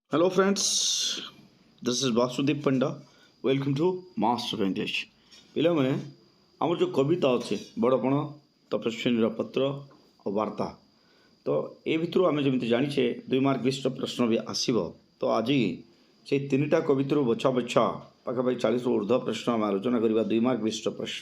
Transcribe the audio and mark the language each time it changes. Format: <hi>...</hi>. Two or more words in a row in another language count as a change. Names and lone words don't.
<en>Hello, friends. This is Vasudeep Panda. Welcome to Master of English.</en> <or>ପିଲାମାନେ ଆମର ଯେଉଁ କବିତା ଅଛି ବଡ଼ପଣ ତପସ୍ୱିନୀର ପତ୍ର ଓ ବାର୍ତ୍ତା ତ ଏ ଭିତରୁ ଆମେ ଯେମିତି ଜାଣିଛେ 2 ମାର୍କ ବିଶିଷ୍ଟ ପ୍ରଶ୍ନ ବି ଆସିବ ତ ଆଜି ସେଇ ତିନିଟା କବିତାରୁ ବଛା ବଛା ପାଖାପାଖି 40ରୁ ଉର୍ଦ୍ଧ୍ୱ ପ୍ରଶ୍ନ ଆମେ ଆଲୋଚନା କରିବା 2 ମାର୍କ ବିଶିଷ୍ଟ ପ୍ରଶ୍ନ</or>